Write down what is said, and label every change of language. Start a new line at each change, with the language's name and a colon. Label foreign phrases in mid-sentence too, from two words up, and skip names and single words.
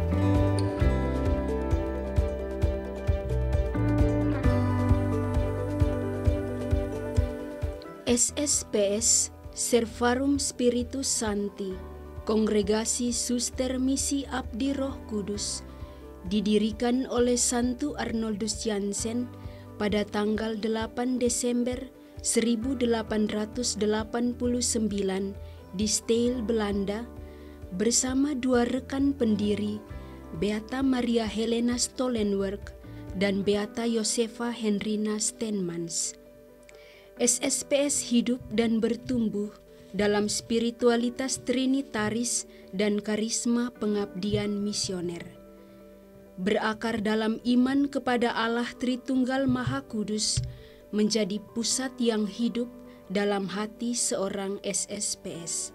Indonesian: SSPS, Servarum Spiritus Sancti, Kongregasi Suster Misi Abdi Roh Kudus, didirikan oleh Santo Arnoldus Jansen pada tanggal 8 Desember 1889 di Stijl, Belanda, bersama 2 rekan pendiri, Beata Maria Helena Stollenwerk dan Beata Josefa Henrina Steenmans. SSPS hidup dan bertumbuh dalam spiritualitas trinitaris dan karisma pengabdian misioner. Berakar dalam iman kepada Allah Tritunggal Maha Kudus menjadi pusat yang hidup dalam hati seorang SSPS.